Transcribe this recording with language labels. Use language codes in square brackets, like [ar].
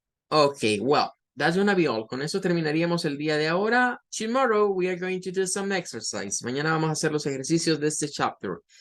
[en] Okay, well, that's gonna be all. [es] Con eso terminaríamos el día de ahora. [en] Tomorrow we are going to do some exercise. [es] Mañana vamos a hacer los ejercicios de este chapter.